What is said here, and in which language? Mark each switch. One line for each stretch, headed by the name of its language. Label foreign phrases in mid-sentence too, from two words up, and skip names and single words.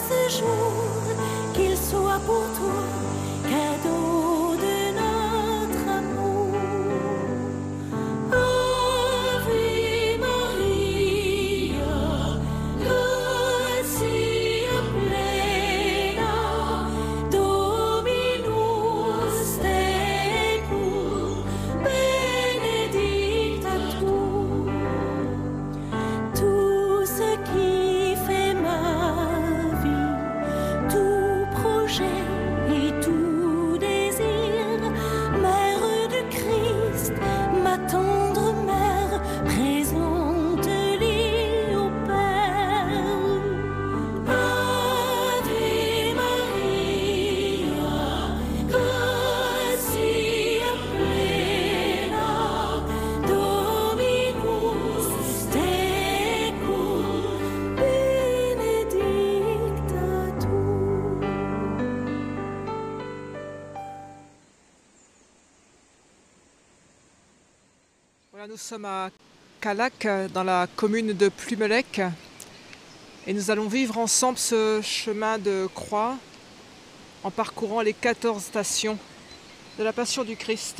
French: jour, qu'il soit pour toi cadeau de notre amour.
Latin: Ave Maria, gratia plena, Dominus tecum, benedicta tu.
French: Tout ce qui fait ma vie, tout projet et tout désir, Mère de Christ, ma tendre mère, présente-les au Père.
Latin: Ave Maria, gratia plena, Dominus tecum, benedicta tu.
French: Voilà, nous sommes à Callac, dans la commune de Plumelec, et nous allons vivre ensemble ce chemin de croix en parcourant les 14 stations de la Passion du Christ.